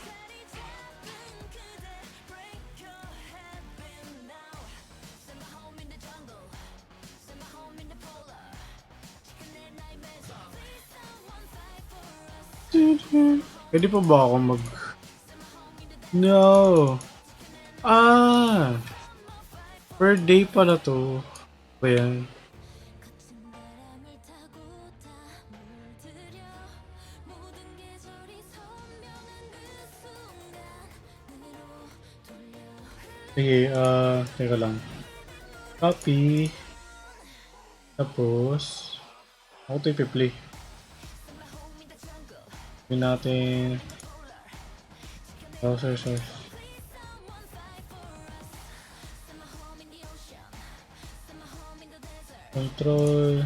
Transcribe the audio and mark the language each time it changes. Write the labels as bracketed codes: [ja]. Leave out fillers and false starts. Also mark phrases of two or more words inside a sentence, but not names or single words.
[tl] Pwede pa ba ako mag... [en] No! Ah! Per day [tl] pala to. Ba yan? [ko] 바람을 타고 다 물들여 모든 계절이 선명한 그 순간으로 돌려 [tl] Sige, teka lang. Copy. Tapos, ako ito ipi-play. Gawin natin [en] browser source. Control.